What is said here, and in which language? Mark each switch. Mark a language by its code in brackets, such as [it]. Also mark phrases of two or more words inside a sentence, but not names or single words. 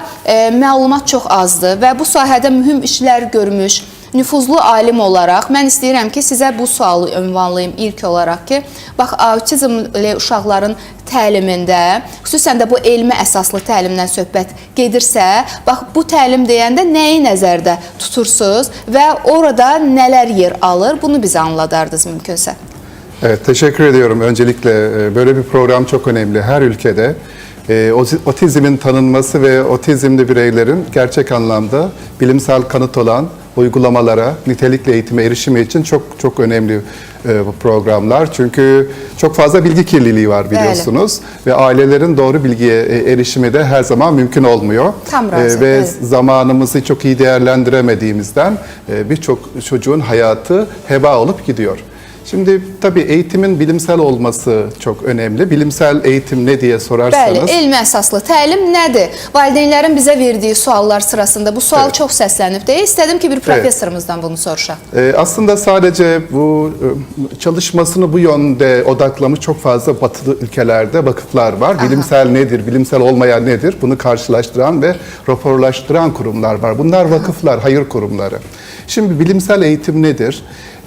[az] məlumat çox azdır və bu sahədə mühüm işlər görmüş, nüfuzlu alim olaraq mən istəyirəm ki, sizə bu sualı ünvanlayım ilk olaraq ki, bax, autizmli uşaqların təlimində, xüsusən də bu elmi əsaslı təlimdən söhbət gedirsə, bax, bu təlim deyəndə nəyi nəzərdə tutursunuz və orada nələr yer alır, bunu bizə anladardınız mümkünsə. [tr] Evet, teşekkür ediyorum. Öncelikle böyle bir program çok önemli. Her ülkede otizmin tanınması ve otizmli bireylerin gerçek anlamda bilimsel kanıt olan uygulamalara, nitelikli eğitime erişimi için çok önemli programlar. Çünkü çok fazla bilgi kirliliği var biliyorsunuz. Öyle. Ve ailelerin doğru bilgiye erişimi de her zaman mümkün olmuyor. [az] Tam razı, [tr] ve evet. Zamanımızı çok iyi değerlendiremediğimizden birçok çocuğun hayatı heba olup gidiyor. Şimdi tabii eğitimin bilimsel olması çok önemli. Bilimsel eğitim ne diye sorarsanız... [az] Bəli, elmi əsaslı təlim nədir? Valideynlərin bizə verdiği suallar sırasında bu sual çok səslənib deyə istədim ki, bir professorumuzdan bunu soruşaq. [tr] Aslında sadece bu çalışmasını bu yönde odaklamış çok fazla batılı ülkelerde vakıflar var. Bilimsel nedir, bilimsel olmayan nedir? Bunu karşılaştıran ve raporlaştıran kurumlar var. Bunlar vakıflar, hayır kurumları. Şimdi bilimsel eğitim nedir?